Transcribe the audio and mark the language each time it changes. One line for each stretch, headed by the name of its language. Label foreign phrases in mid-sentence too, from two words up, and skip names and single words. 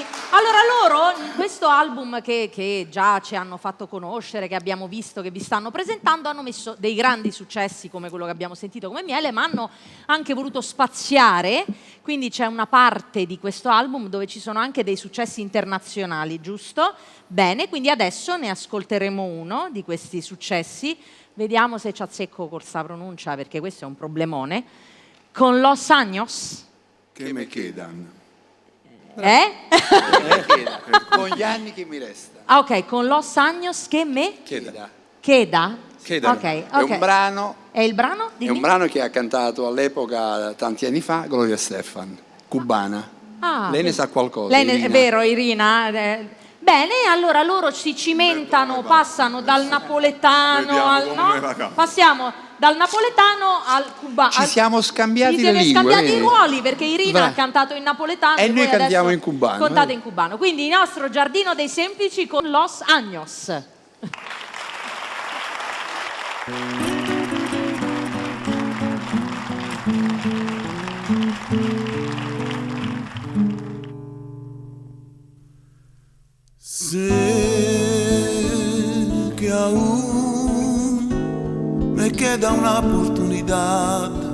Italian: Allora, loro, in questo album che già ci hanno fatto conoscere, che abbiamo visto, che vi stanno presentando, hanno messo dei grandi successi come quello che abbiamo sentito come Miele, ma hanno anche voluto spaziare, quindi c'è una parte di questo album dove ci sono anche dei successi internazionali, giusto? Bene, quindi adesso ne ascolteremo uno di questi successi, vediamo se ci azzecco con questa pronuncia, perché questo è un problemone, con Los Años.
Spanish: Che me quedan.
Italian: Con gli anni che mi resta. Ah, ok, con Los Años che me Queda. Ok. È un brano. È il brano? È un brano che ha cantato all'epoca, tanti anni fa, Gloria Estefan, cubana. Lei ne sa qualcosa. È vero, Irina. Bene, allora loro si cimentano, passano dal napoletano passiamo dal napoletano al cubano. Ci siamo scambiati le lingue. Ci siamo scambiati i ruoli, perché Irina ha cantato in napoletano e noi cantiamo in cubano. Cantate in cubano. Quindi il nostro Giardino dei Semplici con Los Años.
Spanish: Sé que aún me queda una oportunidad.